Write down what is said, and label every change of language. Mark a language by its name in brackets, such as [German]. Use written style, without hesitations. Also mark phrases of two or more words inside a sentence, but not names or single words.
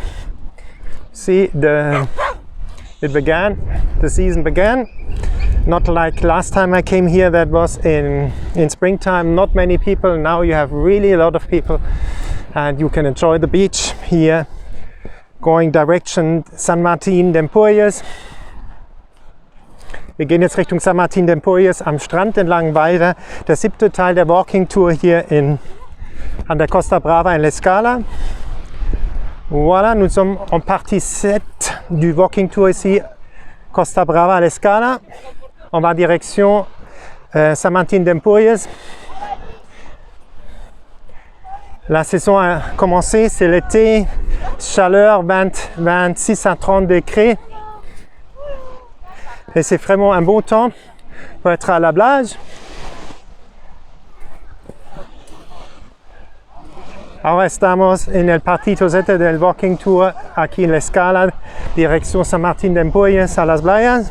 [English] See, the season began. Not like last time I came here, that was in springtime, not many people. Now you have really a lot of people, and you can enjoy the beach here, going direction San Martín de Empúries. [German] Wir gehen jetzt Richtung San Martín de Empúries am Strand entlang weiter. Der 7. Teil der Walking Tour hier an der Costa Brava in l'escala. [French] Voilà, nous sommes en partie 7 du Walking Tour ici, Costa Brava à l'escala. On va direction San Martín de Empúries. La saison a commencé, c'est l'été, chaleur 26 à 30 degrés. Et c'est vraiment un bon temps pour être à la plage. [Spanish] Ahora estamos en el partito 7 del Walking Tour aquí en la escala, dirección San Martín de Empúries a las playas.